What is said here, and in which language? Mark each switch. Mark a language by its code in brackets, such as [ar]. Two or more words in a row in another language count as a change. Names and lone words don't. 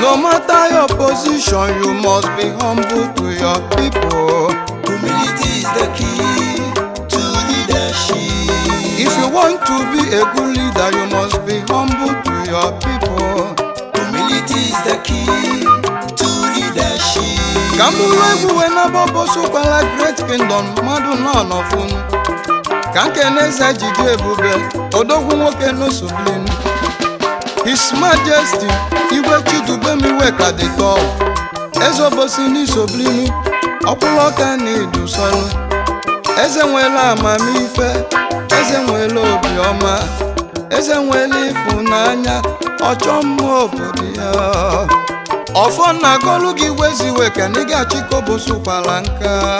[en] No matter your position, you must be humble to your people. Humility is the key to leadership. If you want to be a good leader, you must be humble to your people. Humility is the key to leadership. [ig] Ka m bụrụ egwu wee naba obosi ụkwala Great Kingdom, mmadụ nọ n'ọfụnụ. Ka m kene eze jide ebube, odogwu nwoke n'Osoblinu. [en] His Majesty, Igwe Chidubem Iweka the third, [ig] eze obosi n'Isoblinu, ọkpụlọka na Idusonu. Eze nwere amamife, eze nwere obiọma, eze nwere ịfụnanya, ọchọ mma obodo ya. Ọfọ na-agọlụ gị Igwe Ziweka na ị ga-achị ka obosi ụkwala nka.